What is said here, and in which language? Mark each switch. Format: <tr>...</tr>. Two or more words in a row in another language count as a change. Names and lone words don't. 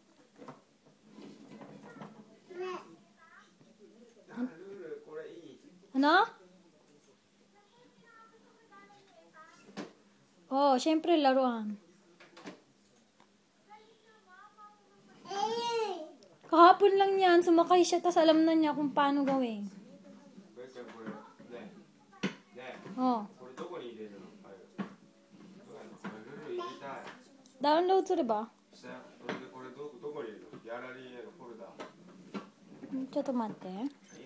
<tl>Ano? Oh, syempre laruan. Kahapon lang yan, sumakay siya, tas alam na niya kung paano gawin.</tl> <ja>これちゃんこれねね Oh, これどこに入れるのあれどうやるのこれルル入れたい download すればしたよそれでこれどこに入れるのギャラリーへのフォルダちょっと待って。</ja>